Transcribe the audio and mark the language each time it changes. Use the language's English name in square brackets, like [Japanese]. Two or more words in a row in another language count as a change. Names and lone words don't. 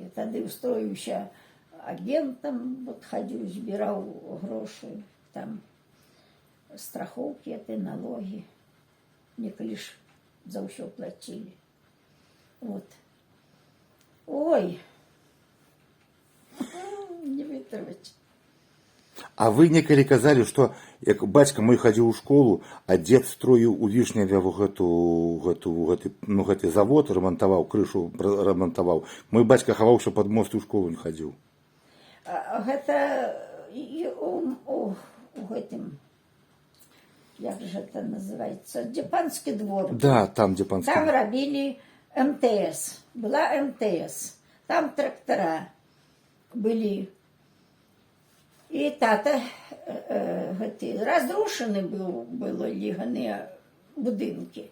[Ukrainian] Тоді устроївся агентом, от ходив, збирав гроші, там, страховки, налоги. Неколи ж за все платили. Вот. Ой, не витримати. [Belarusian] А ви некалі казали, што як бацька мой хадзіў у школу, а дзед строіў у Вішняве гэты завод, рамантаваў, крышу рамантаваў. Мой бацька хаваўся пад мост і ў школу не хадзіў. Гэта і у гэтым, як же [Russian] это называется, [Belarusian] дзе панскі двор. Да, там, дзе панскі. Там рабілі МТС, была МТС, там трактора былі. І тата разрушены былі ганыя будынкі.